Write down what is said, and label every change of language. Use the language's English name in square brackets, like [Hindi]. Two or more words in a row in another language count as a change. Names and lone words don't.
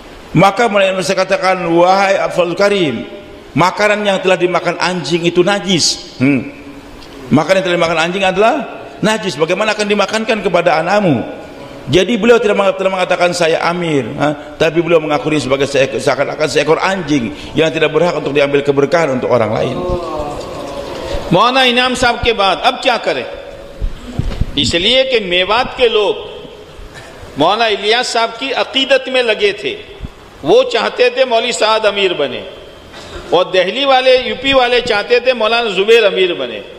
[Indonesian] Maka Maulana Ibn katakan, wahai Afdalul Karim, makanan yang telah dimakan anjing itu najis. Makanan yang telah dimakan anjing adalah najis. Bagaimana akan dimakankan kepada anakmu? Jadi beliau tidak mengatakan saya amir, tapi beliau mengakui sebagai seakan-akan seekor anjing yang tidak berhak untuk diambil keberkahan untuk orang lain. [Hindi] मौलाना इनाम साहब के बाद अब क्या करें, इसलिए कि मेवात के लोग मौलाना इलियास साहब की अकीदत में लगे थे। वो चाहते थे मौलवी साद अमीर बने, और दिल्ली वाले यूपी वाले चाहते थे मौलाना जुबैर अमीर बने।